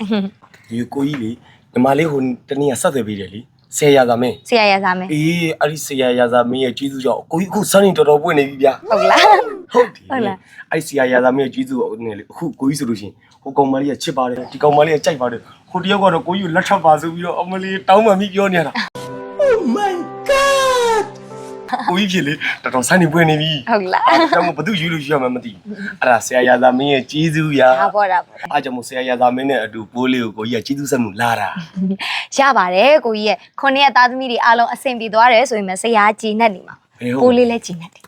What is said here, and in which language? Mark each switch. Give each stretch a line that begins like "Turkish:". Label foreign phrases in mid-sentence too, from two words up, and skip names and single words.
Burmese: ဒီကိုကြီးလေညီမလေးဟိုတနေ့ကဆက်သွယ်ပေးတယ်လေဆရာရသာမင်း ဆရာရသာမင်း အေးအဲ့ဒီဆရာရသာမင်းရဲ့ကျေးဇူးကြောင့်ကိုကြီးအခုစမ်းနေတော်တော်ပွင့်နေပြီဗျာ ဟုတ်လား ဟုတ်လားအဲ့ဆရာရသာမင်းရဲ့ကျေးဇူးကိုနေလေအခုကိုကြီးဆိုလို့ရှိရင်ဟိုကောင်မလေးကချစ်ပါတယ်ဒီကောင်မလေးကကြိုက်ပါတယ်ဟိုတယောက်ကတော့ကိုကြီးကိုလက်ထပ်ပါဆိုပြီးတော့အမလေးတောင်းပန်ပြီးပြောနေရတာ
English: Oh my god
Burmese: ကိုကြီးဖြစ်လေတော်တော်ဆိုင်နေပွင့်နေပြီ ဟုတ်လား အဲ့ကြောင့်ဘသူယူလို့ယူရမှမသိဘူးအဲ့ဒါဆရာရသာမင်းရဲ့ကျေးဇူးရာ ဟာပေါ့တာ အဲ့ကြောင့်ဆရာရသာမင်းနဲ့အတူပိုးလေးကိုကိုကြီးကကျေးဇူးဆက်မှုလာတာ ရပါတယ်ကိုကြီးရဲ့9ရက်သားသမီးတွေအားလုံးအဆင်ပြေသွားတယ်ဆိုရင်မဆရာကြည်နဲ့နေမှာပိုးလေးလည်းကြည်နဲ့တယ်